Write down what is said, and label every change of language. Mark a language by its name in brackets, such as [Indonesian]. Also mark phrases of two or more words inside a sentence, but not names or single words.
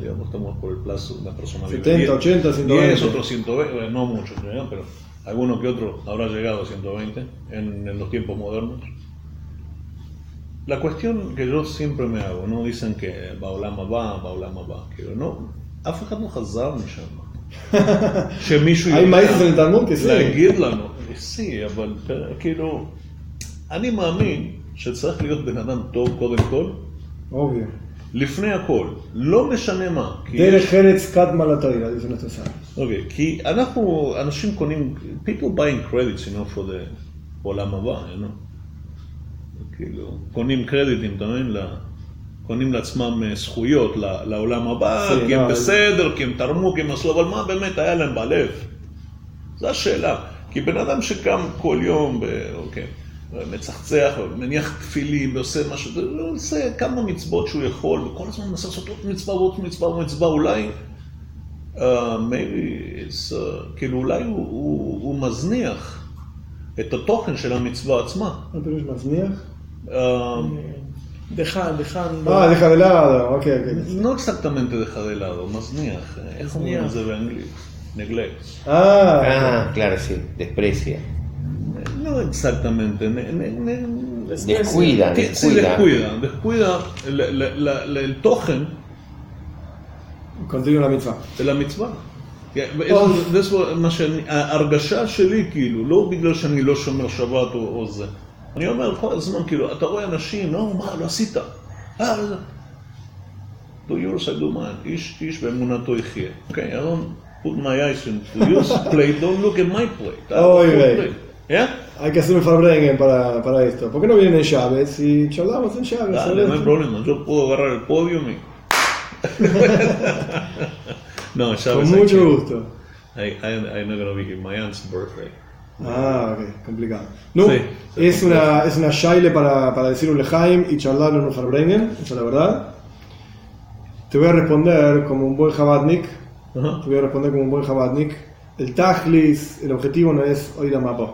[Spanish] Digamos, estamos por el plazo, una persona 70, 80, 120. 10, otros 120, no muchos, ¿no? Pero alguno que otro habrá llegado a 120 en los tiempos modernos. La cuestión que yo siempre me hago, ¿no? Dicen que Baolam va, pero no, [Hebrew] אף אחד לא חזר משם. שמישהו [Spanish] hay maíces en el Talmud que sí. [Hebrew] להגיד לנו, sí, אבל כאילו, אני מאמין שצריך להיות בן אדם טוב קודם כל, [Spanish] obvio. [Hebrew] לפני הכל, לא משנה מה. דרך ארץ קדמה לתורה, [Spanish] dice nuestro sabio. [Hebrew] אוקיי, כי אנחנו, אנשים קונים, [English] people buying credits, you know, for the [Hebrew] עולם הבא, [English] you know. [Hebrew] כאילו, קונים קרדיטים, אתה מבין, קונים לעצמם זכויות לעולם הבא, כי הם בסדר, כי הם תרמו, כי הם עשו, אבל מה באמת היה להם בלב? זו השאלה. כי בן אדם שקם כל יום, אוקיי, מצחצח, מניח תפילים ועושה משהו, הוא עושה כמה מצוות שהוא יכול, וכל הזמן מנסה לעשות עוד מצווה ועוד מצווה ומצווה, אולי, כאילו אולי הוא מזניח את התוכן של המצווה עצמה. אתה יש מזניח? [Spanish] deja de lado, ok. No exactamente deja de lado, mazniach. [Hebrew] איך אומרים את זה באנגלית? neglect. [Spanish] Claro, sí, desprecia. No exactamente, descuida. Sí, descuida el token Continúa la mitzvah. de la mitzvah. [Hebrew] זה מה ההרגשה שלי, כאילו, לא בגלל שאני לא שומר שבת או זה. אני אומר כל הזמן, כאילו, אתה רואה אנשים, לא, מה, לא עשית? [English] do yours, I do mine. [Hebrew] איש באמונתו יחיה. [English] Okay, I don't put my eyes into yours plate, don't look at my plate. Yeah? [Spanish] Hay que hacer un farbrengen para esto. ¿Por qué no vienen en llaves? Y charlamos en llaves. Dale, no hay problema, yo puedo agarrar el podio y... No, llaves. Con mucho gusto. [English] I'm not going to be here. My aunt's birthday. [Spanish] Ok, complicado. No, Sí, es una shaile para decir un lejaim y charlar en un farbrengen, esa es la verdad. Te voy a responder como un buen Chabadnik. El tajlis, el objetivo no es oír a Mapó.